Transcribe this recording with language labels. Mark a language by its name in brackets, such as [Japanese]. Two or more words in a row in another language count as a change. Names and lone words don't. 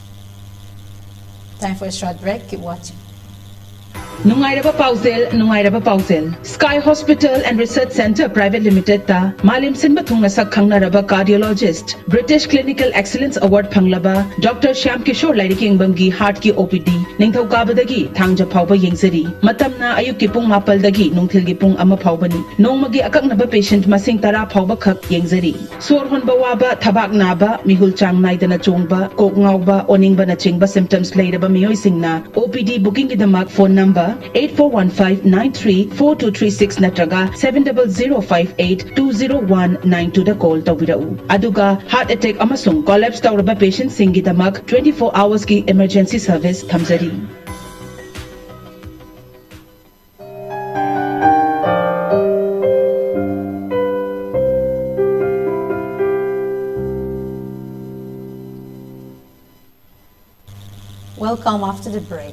[English] Time for a short break. Keep watching. [Manipuri] Nungairaba Pausel, Sky Hospital and Research Center Private Limited ta Malim Sinba Thunga Sak Khangnaraba cardiologist, British Clinical Excellence Award Phanglaba, Dr. Shyam Kishore Laidiking Bamgi Heart ki OPD, Ningthau Kabadagi, Thangja Phauba Yengzari, Matamna Ayuk ki Pung Mapal dagi, Nungthil gi Pung Ama Phaubani, Nongmagi Akaknaba patient Masing Tara Phauba Khak Yengzari, Sor Honba Waba, Thabak Naba, Mihul Chang Naidana Chongba, Kok Ngauba, Oningba na Chingba symptoms Laidaba Miyoi Singna, [English] OPD booking [Manipuri] idamak [English] phone number [Manipuri] 8415934236 natraga 700582019 da call tawirau. Aduga [English] heart attack [Manipuri] amasung collapse tawraba patient singidamak 24 hours ki [English] emergency service [Manipuri] thamjari. [English] Welcome after the break.